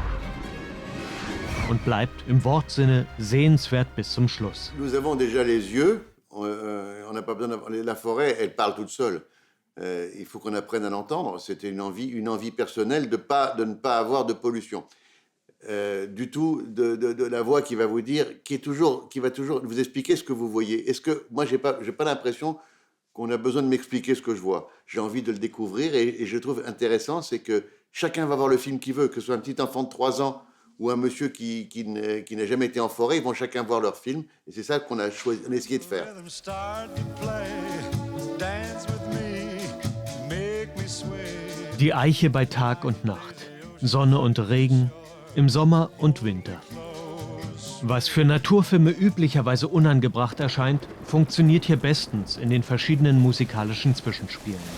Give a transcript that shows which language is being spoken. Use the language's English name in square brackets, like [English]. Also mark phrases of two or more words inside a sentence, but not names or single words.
[German] Und bleibt im Wortsinne sehenswert bis zum Schluss. [French] Nous avons déjà les yeux, on n'a pas besoin d'avoir... La forêt, elle parle toute seule. Il faut qu'on apprenne à l'entendre. C'était une envie personnelle de ne pas avoir de pollution. Du tout de la voix qui va vous dire, qui va toujours vous expliquer ce que vous voyez. Est-ce que moi j'ai pas l'impression qu'on a besoin de m'expliquer ce que je vois. J'ai envie de le découvrir et je trouve intéressant, c'est que chacun va voir le film qu'il veut, que ce soit un petit enfant de 3 ans ou un monsieur qui n'a jamais été en forêt, ils vont chacun voir leur film. Et c'est ça qu'on a essayé de faire. [German] Die Eiche bei Tag und Nacht, Sonne und Regen, im Sommer und Winter. Was für Naturfilme üblicherweise unangebracht erscheint, funktioniert hier bestens in den verschiedenen musikalischen Zwischenspielen.